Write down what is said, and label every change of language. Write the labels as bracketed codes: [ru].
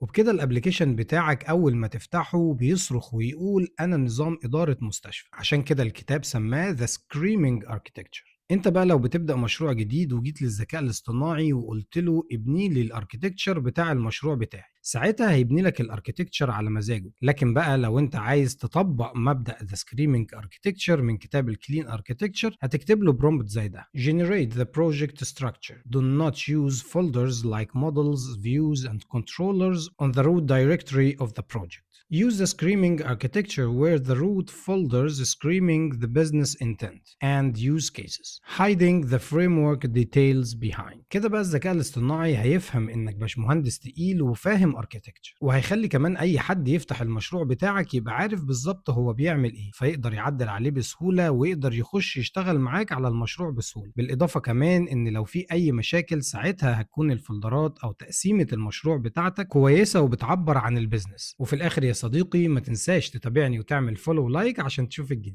[ar] وبكده الابلكيشن بتاعك اول ما تفتحه بيصرخ ويقول انا نظام اداره مستشفى. عشان كده الكتاب سماه ذا سكريمينج اركيتكتشر. انت بقى لو بتبدأ مشروع جديد وجيت للذكاء الاصطناعي وقلت له ابني لي الاركيتكتشر بتاع المشروع بتاعي، ساعتها هيبني لك الاركيتكتشر على مزاجه. لكن بقى لو انت عايز تطبق مبدأ ذا سكريمينج اركيتكتشر من كتاب الكلين اركيتكتشر هتكتب له برومبت زي ده: [en] generate the project structure, do not use folders like models, views and controllers on the root directory of the project. Use the screaming architecture where the root folders screaming the business intent and use cases, hiding the framework details behind. [ar] كده بقى الذكاء الاصطناعي هيفهم انك باش مهندس تقيل وفاهم اركيتكتشر، وهيخلي كمان اي حد يفتح المشروع بتاعك يبقى عارف بالظبط هو بيعمل ايه، فيقدر يعدل عليه بسهولة ويقدر يخش يشتغل معاك على المشروع بسهولة. بالاضافة كمان ان لو في اي مشاكل ساعتها هتكون الفولدرات او تقسيمة المشروع بتاعتك كويسة وبتعبر عن البيزنس. وفي الاخر يا صديقي ما تنساش تتابعني وتعمل فولو لايك عشان تشوف الجديد.